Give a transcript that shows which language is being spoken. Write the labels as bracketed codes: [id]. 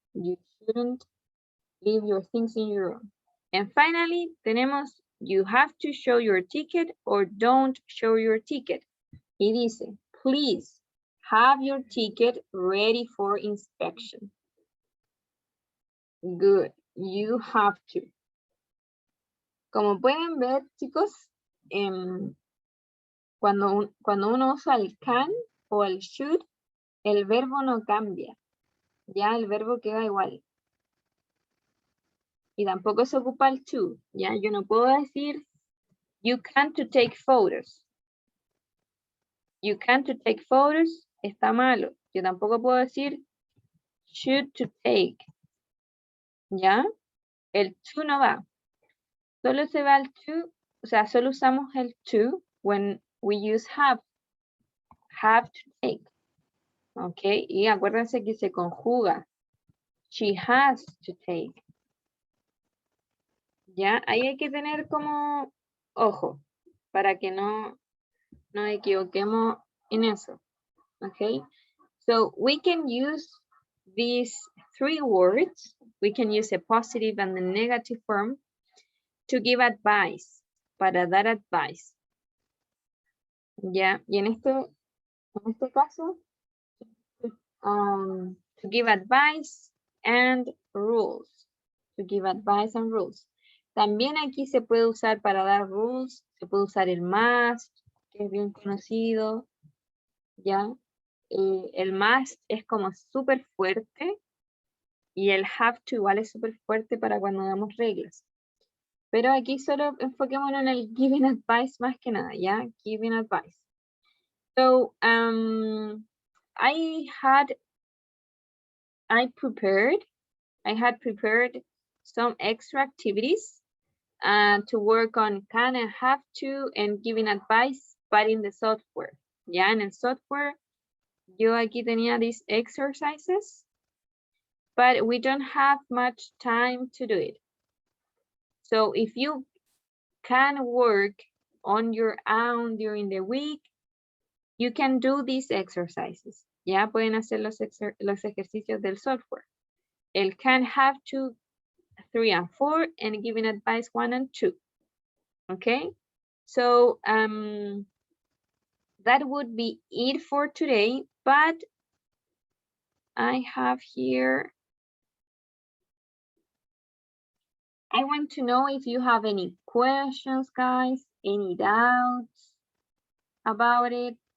[en] You shouldn't leave your things in your room. And finally, tenemos, you have to show your ticket or don't show your ticket. [es] Y dice, [en] please have your ticket ready for inspection. Good, you have to. [es] Como pueden ver, chicos, cuando uno usa el can o el should, el verbo no cambia. Ya el verbo queda igual. Y tampoco se ocupa el to. Ya yo no puedo decir, [en] you can to take photos. You can to take photos, [es] está malo. Yo tampoco puedo decir, [en] should to take. [es] ¿Ya? El to no va. Solo se va el to, o sea, solo usamos el to [en] when we use have. Have to take. [es] Ok, y acuérdense que se conjuga. [en] She has to take. [es] ¿Ya? Ahí hay que tener como ojo para que no equivoquemos en eso. [en] Ok, so we can use these 3 words. We can use a positive and a negative form to give advice, [es] para dar [en] advice. ¿Ya? [es] Y en este caso, [en] to give advice and rules. To give advice and rules. [es] También aquí se puede usar para dar rules, se puede usar el must, que es bien conocido, ¿ya? El must es como súper fuerte y el have to igual es súper fuerte para cuando damos reglas. Pero aquí solo enfoquémonos en el giving advice más que nada, ¿ya? [en] Giving advice. So, I had prepared some extra activities to work on can and have to and giving advice, but in the software. [es] Ya en el software, yo aquí tenía [en] these exercises, but we don't have much time to do it. So if you can work on your own during the week, you can do these exercises. [es] Ya pueden hacer los ejercicios del software. El can, have to, 3 and 4, and giving advice 1 and 2. [en] Okay, so that would be it for today, but I have here, I want to know if you have any questions, guys, any doubts about it.